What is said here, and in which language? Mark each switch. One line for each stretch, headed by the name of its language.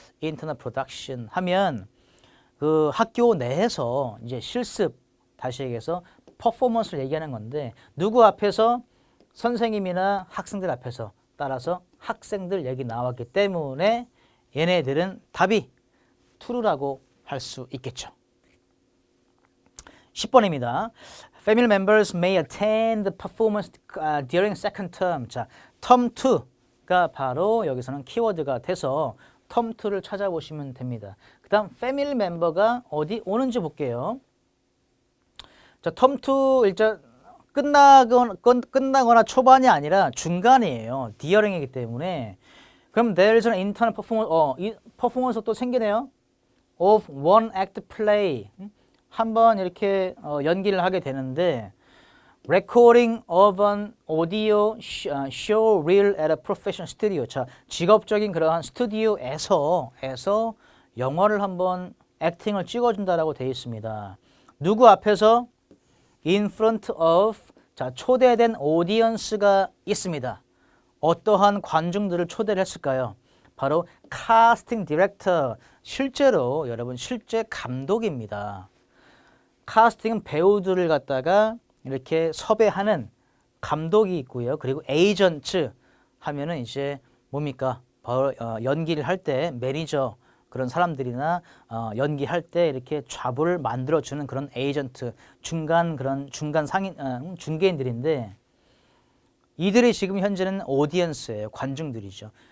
English: internal production
Korean: 하면 그 학교 내에서 이제 실습 다시 얘기해서 퍼포먼스를 얘기하는 건데 누구 앞에서? 선생님이나 학생들 앞에서 따라서 학생들 얘기 나왔기 때문에 얘네들은 답이 true라고 할 수 있겠죠. 10번입니다.
English: Family members may attend the performance during second term.
Korean: 자, term 2가 바로 여기서는 키워드가 돼서 term 2를 찾아보시면 됩니다. 그 다음 family member가 어디 오는지 볼게요. 자, term 2 일단 끝나거나 초반이 아니라 중간이에요. during이기 때문에 그럼
English: there's an internal performance,
Korean: 이 퍼포먼스 또 생기네요.
English: of one act play.
Korean: 한번 이렇게 연기를 하게 되는데
English: recording of an audio show reel at a professional studio.
Korean: 자, 직업적인 그러한 스튜디오에서 영화를 한번 액팅을 찍어준다라고 되어 있습니다. 누구 앞에서?
English: in front of
Korean: 자, 초대된 오디언스가 있습니다. 어떠한 관중들을 초대를 했을까요? 바로
English: casting director.
Korean: 실제로 여러분 실제 감독입니다. 카스팅은 배우들을 갖다가 이렇게 섭외하는 감독이 있고요. 그리고 에이전트 하면은 이제 뭡니까? 바로 연기를 할 때 매니저 그런 사람들이나 연기할 때 이렇게 좌불을 만들어주는 그런 에이전트 그런 중간 상인 중개인들인데 이들이 지금 현재는 오디언스예요. 관중들이죠.